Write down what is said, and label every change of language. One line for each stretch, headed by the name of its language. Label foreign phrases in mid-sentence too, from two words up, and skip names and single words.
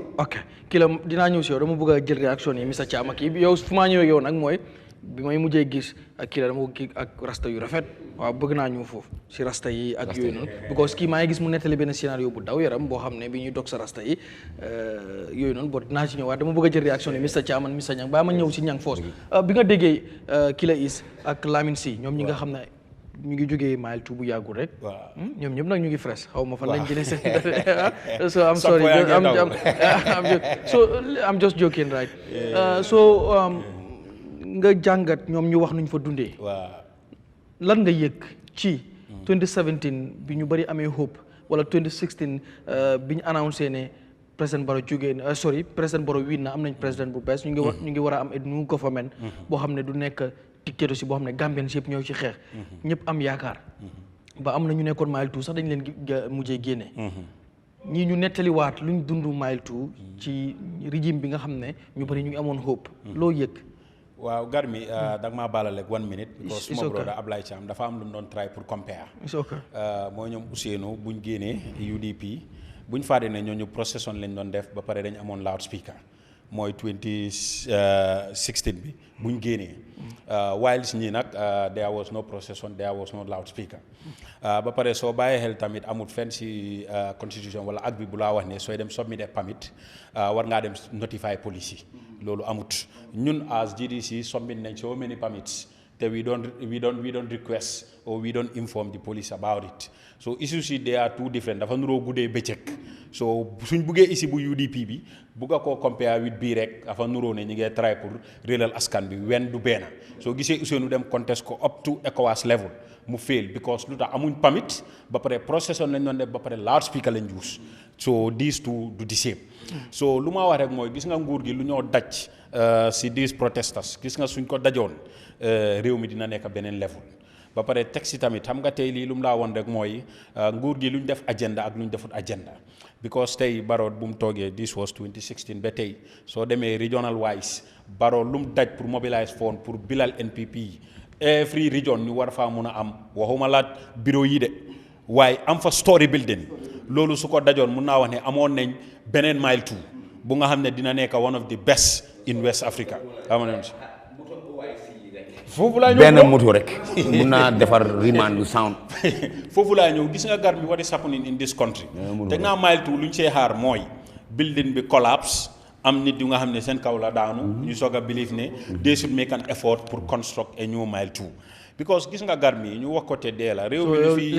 Wolof: ok Killa dinaa ñëw si yow dama bëgg a jël réaction yi Mr Thiam ak yow fu maa ñëwee yow nag mooy bi may mujjee gis ak Killa dama ko kii ak rasta yu rafet waaw bëgg naa ñëw foofu si rasta yi ak yooyu noonu because kii maa ngi gis mu nettali benn scénario bu daw yaram boo xam ne bi ñuy dog sa rasta yi yooyu noonu boo dinaa ci ñëw waaye dama bëgg a jël réaction yi Mr Thiam ak Mr Niang baa ma ñëw si Niang Force bi nga déggee Killa is ak Lamin si ñoom ñi nga xam ne ñu ngi jógee Mile 2 bu yàggul rek ñoom ñëpp nag ñu ngi fresh xaw ma fan lañ jëlee seen so
English: I'm sorry I'm just joking right
Wolof: so nga jàngat ñoom ñu wax nuñ fa dundee lan nga yëg ci 2017 bi ñu bëri amee hope wala 2016 bi ñu annoncé ne président Barrow président Barrow win na am nañ président bu bees ñu ngi war a am
English: new government
Wolof: boo xam ne du nekk dictatorship boo xam ne Gambian yëpp ñoo ci xeex ñëpp am yaakaar ba am na ñu nekkoon Mile 2 sax dañ leen mujjee génne ñii ñu nettaliwaat luñ dund Mile 2 ci régime bi nga xam ne ñu bëri ñu ngi amoon hope loo yëg waaw Garmi da nga maa baalal
English: like 1 minute
Wolof: because suma brother Ablaye Thiam dafa am lu mu doon try pour compare mooy ñoom Ousseynou buñ génnee UDP buñ faade ne ñooñu procession lañ doon def ba pare dañ amoon loudspeaker mooy 2016 bi buñ génnee whilst ñii nag
English: there was no procession there was no loudspeaker
Wolof: ba pare soo bàyyee xel tamit amul fenn si constitution wala ak bi bu laa wax ne sooy dem
English: submit permit
Wolof: war ngaa dem notify police yi loolu amut ñun as GDC submit nañ
English: so many permits
Wolof: te
English: we don't request or we don't inform the police about it
Wolof: so issues yi
English: they are two different
Wolof: dafa nuroo guddee bëccëg so suñ buggee issue bu UDP bi bugga koo
English: compare with
Wolof: bii rek dafa nuroo ne ñi ngay try pour réelal askan bi wen du benn soo gisee Ousseynou dem contest ko
English: up to ECOWAS level
Wolof: mu fail because lu tax amuñ permit ba pare procession lañ doon def ba pare loudspeaker lañ
English: use so these
Wolof: two du
English: the same so
Wolof: lu ma wax rek mooy gis nga nguur gi lu ñoo daj si
English: these protesters
Wolof: gis nga suñ ko dajoon réew mi dina nekk beneen level ba pare teg si tamit xam nga tey lii lu mu laa woon rek mooy nguur gi lu ñu def agenda ak lu ñu defut agenda because tey Barrow bu mu toogee
English: this was 2016
Wolof: ba tey soo demee
English: regional wise
Wolof: Barrow lu mu daj pour mobilize fond pour bilal NPP
English: every region
Wolof: ñu war faa mun a am waxuma la bureau yi de waaye am fa
English: story building
Wolof: loolu su ko dajoon mun naa wax ne amoon nañ beneen mile two bu nga xam ne dina nekk
English: one of the best in West Africa
Wolof: foofu laa ñëw benn moto rek mun naa defar
English: remand sound
Wolof: foofu laa ñëw gis nga gar mi
English: what is happening in this country
Wolof: te nga mile two lu ñu see xaar mooy building bi collapse am nit yu nga xam ne seen kaw la daanu ñu soog a believe ne
English: they should make an effort
Wolof: pour
English: construct a new mile two
Wolof: because gis nga gar mi ñu wax ko te dee la réew mi ñu fi